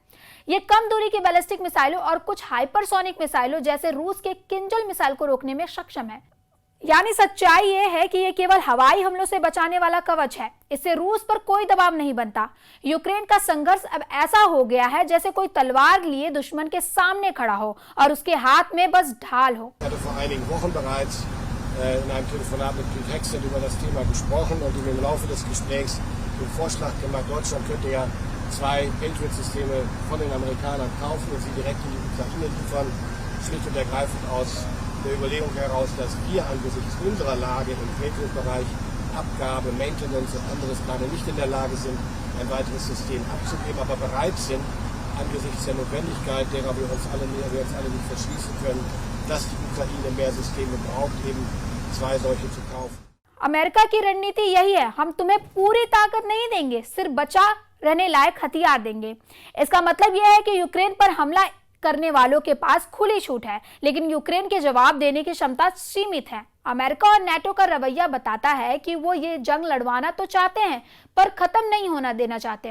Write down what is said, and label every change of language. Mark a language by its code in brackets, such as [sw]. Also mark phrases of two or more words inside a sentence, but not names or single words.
[hi] ये कम दूरी की बैलिस्टिक मिसाइलों और कुछ हाइपरसोनिक मिसाइलों जैसे रूस के किंजल मिसाइल को रोकने में सक्षम है। यानी सच्चाई ये है कि ये केवल हवाई हमलों से बचाने वाला कवच है। इससे रूस पर कोई दबाव नहीं बनता। यूक्रेन का संघर्ष अब ऐसा हो गया है जैसे कोई तलवार लिए दुश्मन के सामने खड़ा हो और उसके हाथ में बस ढाल हो। [de] in einem Telefonat mit Pete Hegseth über das Thema gesprochen und ihm im Laufe des Gesprächs den Vorschlag gemacht, Deutschland könnte ja 2 Patriot-Systeme von den Amerikanern kaufen und sie direkt in die Ukraine liefern, schlicht und ergreifend aus der Überlegung heraus, dass wir angesichts unserer Lage im Patriot-Bereich Abgabe, Maintenance und anderes gerade nicht in der Lage sind, ein weiteres System abzugeben, aber bereit sind, angesichts der Notwendigkeit, derer wir uns alle nicht verschließen können, dass die Ukraine mehr Systeme braucht, eben 2 solche zu kaufen. [hi] अमेरिका की रणनीति यही है, हम तुम्हें पूरी ताकत नहीं देंगे, सिर्फ बचा रहने लायक हथियार देंगे। इसका मतलब यह है कि यूक्रेन पर हमला करने वालों के पास खुली छूट है, लेकिन यूक्रेन के जवाब देने की क्षमता सीमित है। अमेरिका और नाटो का रवैया बताता है कि वो ये जंग लड़वाना तो चाहते हैं पर खत्म नहीं होना देना चाहते।